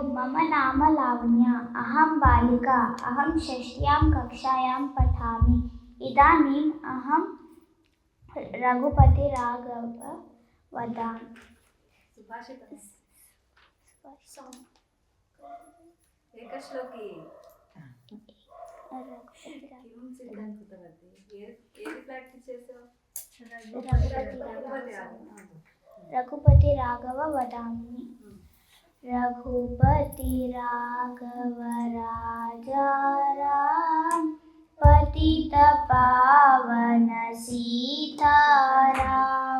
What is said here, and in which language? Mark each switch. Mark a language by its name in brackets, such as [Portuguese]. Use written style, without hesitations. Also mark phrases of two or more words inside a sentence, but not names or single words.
[Sanskrit] मम नाम लावण्या। अहं बालिका। अहं षष्ठ्यां कक्षायां पठामि। इदानीम् अहं रघुपतिराघव वदामि। [Telugu] एकश्लोकी ఏది ప్రాక్టీస్ చేసావు? [Sanskrit] रघुपति राघव वदामि। रघुपति राघव राजा राम पतित पावन सीताराम।